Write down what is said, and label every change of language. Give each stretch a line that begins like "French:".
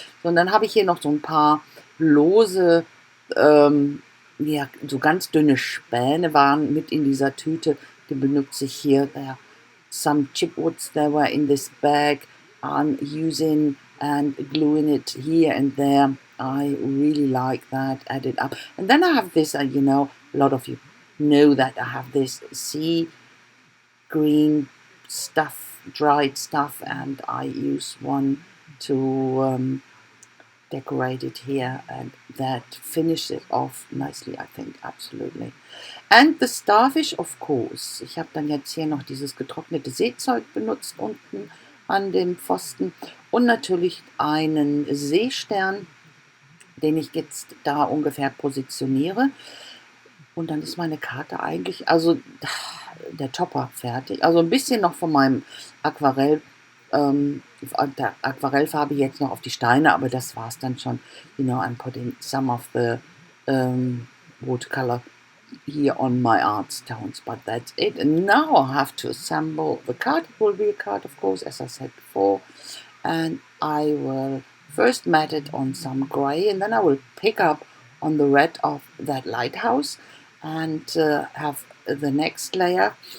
German: Und dann habe ich hier noch so ein paar lose, so ganz dünne Späne waren mit in dieser Tüte. Die benutze ich hier.
English: Some chipwoods that were in this bag. I'm using and gluing it here and there. I really like that. Add it up. And then I have this, a lot of you know that I have this sea green stuff dried stuff, and I use one to decorate it here, and that finishes it off nicely, I think, absolutely. And the starfish, of course.
German: Ich habe dann jetzt hier noch dieses getrocknete Seezeug benutzt unten an dem Pfosten und natürlich einen Seestern, den ich jetzt da ungefähr positioniere. Und dann ist meine Karte eigentlich, also der Topper fertig. Also ein bisschen noch von meinem Aquarell, der Aquarellfarbe jetzt noch auf die Steine, aber das war es dann schon.
English: You know, I'm putting some of the watercolor here on my art stones, but that's it. And now I have to assemble the card. It will be a card, of course, as I said before. And I will first mat it on some gray, and then I will pick up on the red of that lighthouse and have the next layer.